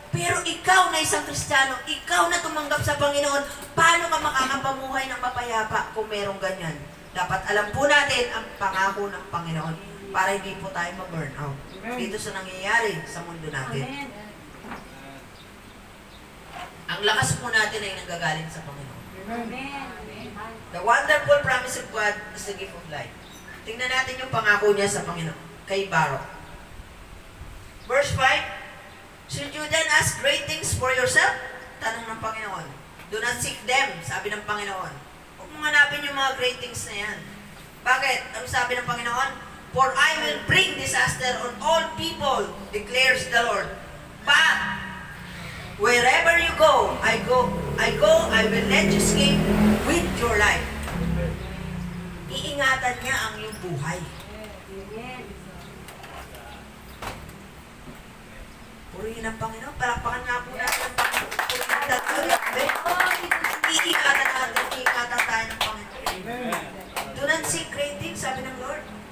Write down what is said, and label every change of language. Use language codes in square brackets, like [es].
[tl] Pero ikaw na isang Kristiyano, ikaw na tumanggap sa Panginoon, paano ka makakapamuhay ng mapayapa kung merong ganyan? Dapat alam po natin ang pangako ng Panginoon para hindi po tayo ma-burn out dito sa nangyayari sa mundo natin. Amen. Ang lakas po natin ay nanggagaling sa Panginoon. Amen. [en] The wonderful promise of God is the gift of life. [tl] Tingnan natin yung pangako niya sa Panginoon, kay Baruch. [en] Verse 5, should you then ask great things for yourself? [tl] Tanong ng Panginoon. [en] Do not seek them, [tl] sabi ng Panginoon. Huwag mong hanapin yung mga great things na yan. Bakit? Ano sabi ng Panginoon? [en] For I will bring disaster on all people, declares the Lord. But, wherever you go, I will let you escape with your life. [tl] Iingatan niya ang iyong buhay. Amen. Purihin ang Panginoon. Palakpakan nga po natin ang Panginoon. Purihin natin. Iingatan natin. Iingatan tayo ng Panginoon. [en] Do not seek great things, [tl] sabi ng Lord.